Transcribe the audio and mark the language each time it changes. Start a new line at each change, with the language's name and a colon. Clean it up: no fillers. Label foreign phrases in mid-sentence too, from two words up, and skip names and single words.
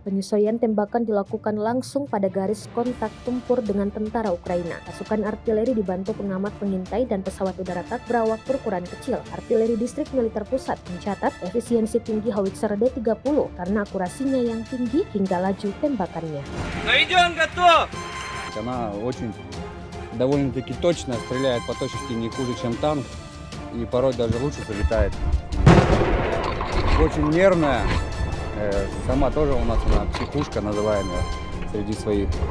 Indonesian: Penyesuaian tembakan dilakukan langsung pada garis kontak tempur dengan tentara Ukraina. Pasukan artileri dibantu pengamat pengintai dan pesawat udara tak berawak berukuran kecil. Artileri Distrik Militer Pusat mencatat efisiensi tinggi howitzer D-30 karena akurasinya yang tinggi hingga laju tembakannya.
Russian: Она очень довольно-таки точно стреляет по точности не хуже, чем танк, и порой даже лучше залетает. Очень нервная, сама тоже у нас она психушка называемая среди своих.